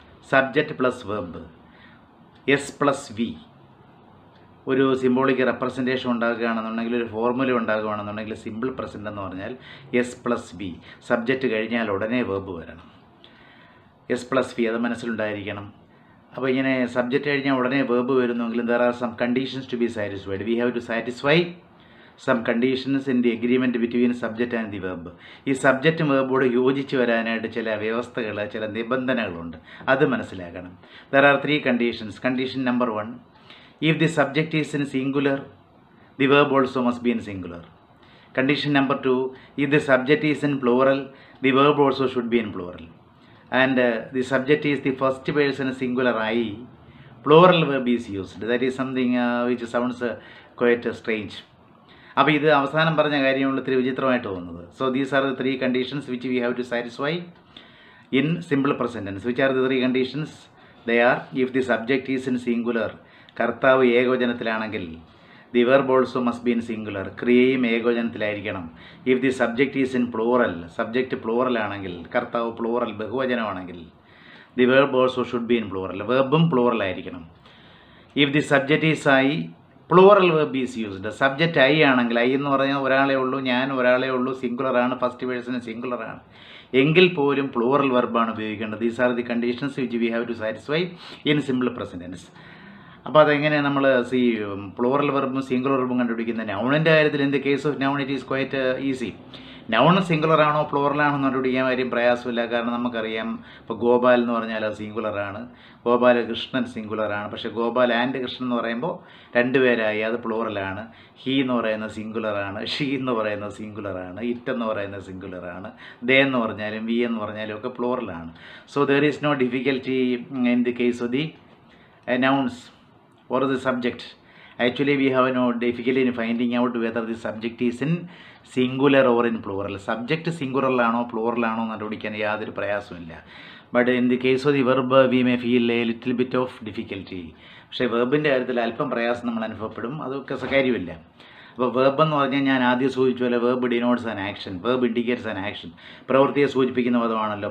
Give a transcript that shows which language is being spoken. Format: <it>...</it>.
<ml>Subject plus verb, S+V. ഒരു symbolic representation ഉണ്ടാക്കുകയാണെന്നുണ്ടെങ്കിൽ, ഒരു formula ഉണ്ടാകുകയാണെന്നുണ്ടെങ്കിൽ, simple present എന്ന് പറഞ്ഞാൽ S+V. സബ്ജക്റ്റ് കഴിഞ്ഞാൽ ഉടനെ വെർബ് വരണം. S+V അത് മനസ്സിലുണ്ടായിരിക്കണം. അപ്പോൾ ഇങ്ങനെ സബ്ജക്റ്റ് കഴിഞ്ഞാൽ ഉടനെ verb വരുന്നെങ്കിലും</ml> <en>there are some conditions to be satisfied. We have to satisfy some conditions in the agreement between subject and the verb.</en> <ml>ഈ സബ്ജക്റ്റും വെർബോട് യോജിച്ച് വരാനായിട്ട് ചില വ്യവസ്ഥകൾ, ചില നിബന്ധനകളുണ്ട്. അത് മനസ്സിലാക്കണം.</ml> <en>There are 3 conditions. Condition number 1, if the subject is in singular, the verb also must be in singular. Condition number 2, if the subject is in plural, the verb also should be in plural. And the subject is the first person singular I, plural verb is used. That is something which sounds quite strange.</en> <ml>അപ്പോൾ ഇത് അവസാനം പറഞ്ഞ കാര്യമുള്ള ഇത്തിരി വിചിത്രമായിട്ട് തോന്നുന്നത്.</ml> <en>So these are the 3 conditions which we have to satisfy in simple present tense. Which are the 3 conditions? They are, if the subject is in singular,</en> <ml>കർത്താവ് ഏകവചനത്തിലാണെങ്കിൽ,</ml> <en>The verb also must be in singular.</en> <ml>ക്രിയയും ഏകവചനത്തിലായിരിക്കണം.</ml> <en>if the subject is in plural,</en> <ml>subject plural ആണെങ്കിൽ, കർത്താവ് plural ബഹുവചനമാണെങ്കിൽ, the verb also should be in plural, വെർബും plural ആയിരിക്കണം.</ml> <en>If the subject is I, plural verb is used.</en> <ml>Subject I ആണെങ്കിൽ, I എന്ന് പറഞ്ഞാൽ ഒരാളെ ഉള്ളൂ, ഞാൻ ഒരാളെ ഉള്ളൂ, സിംഗുലറാണ്, ഫസ്റ്റ് പേഴ്സൺ സിംഗുലറാണ്, എങ്കിൽ പോലും പ്ലൂറൽ വെർബാണ് ഉപയോഗിക്കേണ്ടത്.</ml> <en>These are the conditions which we have to satisfy in simple present tense.</en> <ml>അപ്പോൾ അതെങ്ങനെ നമ്മൾ പ്ലൂറൽ വെർബും സിംഗുലർ വെർബും കണ്ടുപിടിക്കുന്നത്? നൗണിൻ്റെ കാര്യത്തിൽ</ml> <en>In the case of noun it is quite easy.</en> <ml>Noun സിംഗുലറാണോ പ്ലൂറലാണോ എന്ന് കണ്ടുപിടിക്കാൻ കാര്യം പ്രയാസമില്ല. കാരണം നമുക്കറിയാം, ഇപ്പോൾ ഗോപാൽ എന്ന് പറഞ്ഞാൽ അത് സിംഗുലറാണ്, ഗോപാലകൃഷ്ണൻ സിംഗുലറാണ്. പക്ഷേ ഗോപാൽ ആൻഡ് കൃഷ്ണൻ എന്ന് പറയുമ്പോൾ രണ്ടുപേരായി, അത് പ്ലൂറലാണ്. ഹി എന്ന് പറയുന്നത് സിംഗുലറാണ്, ഷീ എന്ന് പറയുന്നത് സിംഗുലറാണ്, ഇറ്റ് എന്ന് പറയുന്നത് സിംഗുലറാണ്, ദേ എന്ന് പറഞ്ഞാലും വി എന്ന് പറഞ്ഞാലും ഒക്കെ പ്ലൂറലാണ്.</ml> <en>So there is no difficulty in the case of the nouns or the subject. Actually we have no difficulty in finding out whether the subject is in singular or in plural.</en> <ml>Subject singular ആണോ plural ആണോ എന്ന് കണ്ടുപിടിക്കാൻ യാതൊരു പ്രയാസമില്ല.</ml> <en>But in the case of the verb we may feel a little bit of difficulty.</en> <ml>പക്ഷേ വെർബിൻ്റെ കാര്യത്തിൽ അല്പം പ്രയാസം നമ്മൾ അനുഭവപ്പെടും, അതൊക്കെ കാര്യമില്ല. അപ്പോൾ വെർബ് എന്ന് പറഞ്ഞാൽ ഞാൻ ആദ്യം സൂചിപ്പിച്ച പോലെ</ml> <en>verb denotes an action,</en> <ml>verb indicates an action, പ്രവൃത്തിയെ സൂചിപ്പിക്കുന്ന പദമാണല്ലോ.</ml>